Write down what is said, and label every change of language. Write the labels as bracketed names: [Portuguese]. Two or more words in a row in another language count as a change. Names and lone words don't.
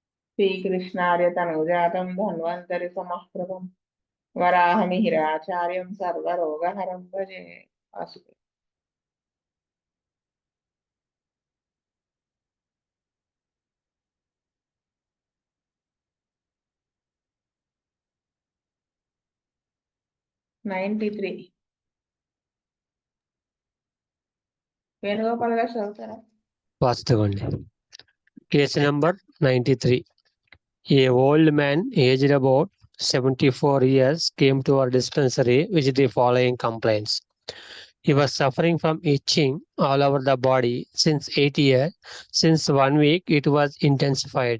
[Sanskrit] श्रीकृष्णार्य तनुजातं धन्वन्तरि समप्रभं वराहमिहिराचार्यं सर्वरोगहरं भजे वासुदेव। [Telugu] నైంటీ వేణుగోపాల్ గారు చదువుతారా? వాస్తవండి. [English] Case number 93. A old man aged about 74 years came to our dispensary with the following complaints. He was suffering from itching all over the body since 8 years. Since 1 week, it was intensified.